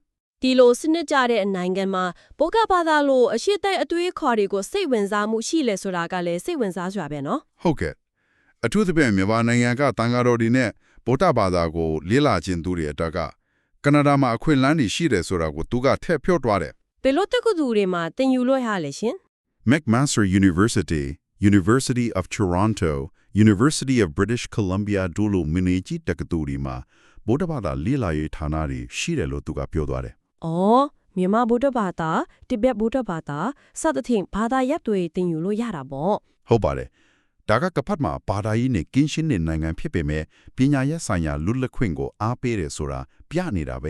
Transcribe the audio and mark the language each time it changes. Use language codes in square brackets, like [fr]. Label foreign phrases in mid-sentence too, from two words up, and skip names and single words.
[my] ဒီလိုစနစ်ကြတဲ့နိုင်ငံမှာဘောကဘာသာလို့အရှိတဲ့အတွေးခေါ်တွေကိုစိတ်ဝင်စားမှုရှိလဲဆိုတာကလည်းစိတ်ဝင်စားစရာပဲနော် ဟုတ်ကဲ့အထူးသဖြင့်မြန်မာနိုင်ငံကတန်ဃာတော်တွေနဲ့ဗုဒ္ဓဘာသာကိုလေ့လာခြင်းသူတွေအတွက်ကကနေဒါမှာအခွင့်အလမ်းတွေရှိတယ်ဆိုတာကိုသူကထည့်ဖြောသွားတယ် ဘယ်လိုတက္ကသိုလ်တွေမှာသင်ယူလို့ရလဲရှင် McMaster University, University of Toronto, University of British Columbia တို့လိုမင်းကြီးတက္ကသိုလ်တွေမှာဗုဒ္ဓဘာသာလေ့လာရေးဌာနတွေရှိတယ်လို့သူကပြောသွားတယ် ။အော်မြန်မာဗုဒ္ဓဘာသာတိဘက်ဗုဒ္ဓဘာသာစသဖြင့်ဘာသာရပ်တွေသင်ယူလို့ရတာပေါ့ ဟုတ်ပါတယ်ဒါကကပတ်မှာဘာသာရေးနဲ့ကင်းရှင်းတဲ့နိုင်ငံဖြစ်ပေမဲ့ပညာရေးဆိုင်ရာလွတ်လပ်ခွင့်ကိုအားပေးတယ်ဆိုတာပြနေတာပဲ